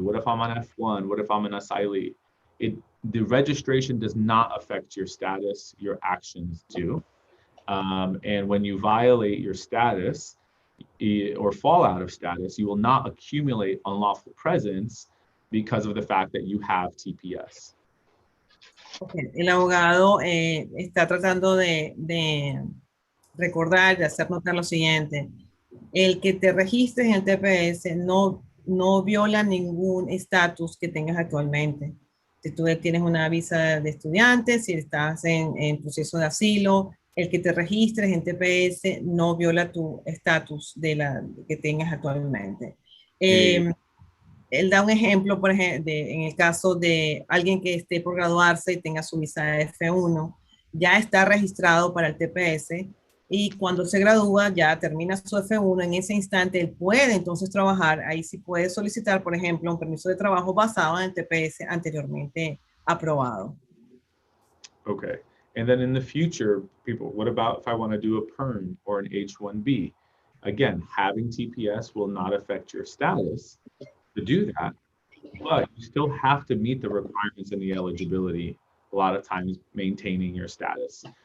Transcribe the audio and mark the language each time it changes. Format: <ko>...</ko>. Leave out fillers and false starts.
<en>What if I'm on F1? What if I'm an asylee? The registration does not affect your status, your actions do. And when you violate your status or fall out of status, you will not accumulate unlawful presence because of the fact that you have TPS. Okay.</en> <es>El abogado está tratando de recordar, de hacer notar lo siguiente. El que te registres en el TPS no viola ningún estatus que tengas actualmente. Si tú tienes una visa de estudiante, si estás en proceso de asilo, el que te registres en TPS no viola tu estatus que tengas actualmente. Él da un ejemplo, por ejemplo, en el caso de alguien que esté por graduarse y tenga su visa de F1, ya está registrado para el TPS, y cuando se gradúa, ya termina su F1, en ese instante él puede entonces trabajar, ahí sí puede solicitar, por ejemplo, un permiso de trabajo basado en el TPS anteriormente aprobado.</es> <en>Okay, and then in the future, people, what about if I want to do a PERM or an H-1B? Again, having TPS will not affect your status to do that, but you still have to meet the requirements and the eligibility, a lot of times maintaining your status.</en>